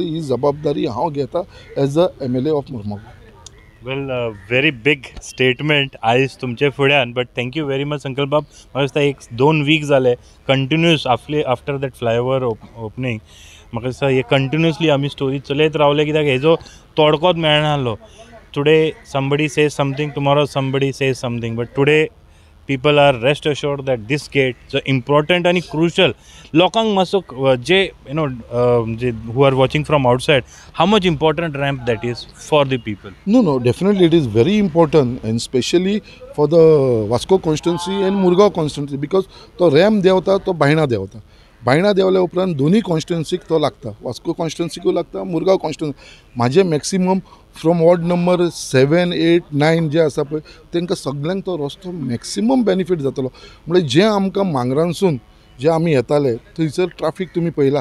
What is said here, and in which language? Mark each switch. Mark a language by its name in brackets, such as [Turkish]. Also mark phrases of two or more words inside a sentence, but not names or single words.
[Konkani] ही जबाबदारी हांव घेता [English] as a MLA of Mormugao. Well very big statement [Konkani] आयज तुमचे फुड्यान. [English] But thank you very much संकल्प बाब. [Konkani] म्हाका दिसता 1-2 वीक जाले कंटिन्यूअस [English] after that flyover opening. [Konkani] म्हाका दिसता हे कंटिन्युअसली आमी स्टोरी चलयत रावले कित्याक हेजो तोडकोच मेळनासलो. [English] टुडे somebody says something, tomorrow somebody says something, but today people are rest assured that this gate is important and crucial. [Konkani] लोकांक मातसो जे जे [English] who are watching from outside, how much important ramp that is for the people. No, definitely it is very important, and especially for the Vasco constituency and Murgaon constituency, because [Konkani] तो रॅम्प देंवता तो बायणा देंवता. बायणा देंवल्या उपरांत दोन्ही कॉन्स्टिट्युन्सीक तो लागता. वास्को कॉन्स्टिट्युन्सीकूय लागता, मुरगांव कॉन्स्टिट्युन्सी. म्हाजे मॅक्सिमम [English] from ward number [Konkani] 7, 8, 9 जे आसा पळय तांकां सगळ्यांक तो रस्तो [English] maximum benefit [Konkani] जातलो. म्हणजे जे आमकां मांगरांसून जे आमी येताले थंयसर ट्राफीक तुमी पळयला,